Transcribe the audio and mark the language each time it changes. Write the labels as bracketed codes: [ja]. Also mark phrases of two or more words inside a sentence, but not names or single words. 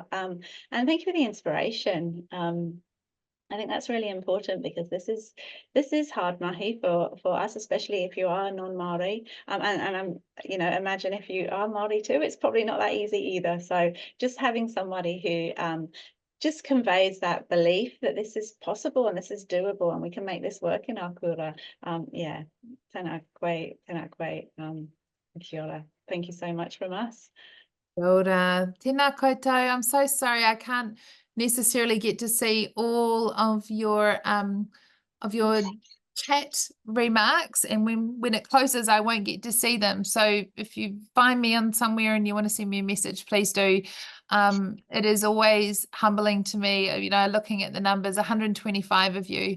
[en] And thank you for the inspiration. I think that's really important, because this is hard mahi for us, especially if you are non-Māori. And you know, imagine if you are Māori too, it's probably not that easy either. So just having somebody who just conveys that belief that this is possible and this is doable and we can make this work in our kura. [mi] Yeah, tēnā koe, tēnā koe, kia ora. [en] Thank you so much from us. [mi] Kia ora. Tēnā koutou. [en] I'm so sorry I can't necessarily get to see all of your chat remarks, and when it closes I won't get to see them. So if you find me on somewhere and you want to send me a message, please do. It is always humbling to me, you know, looking at the numbers, 125 of you.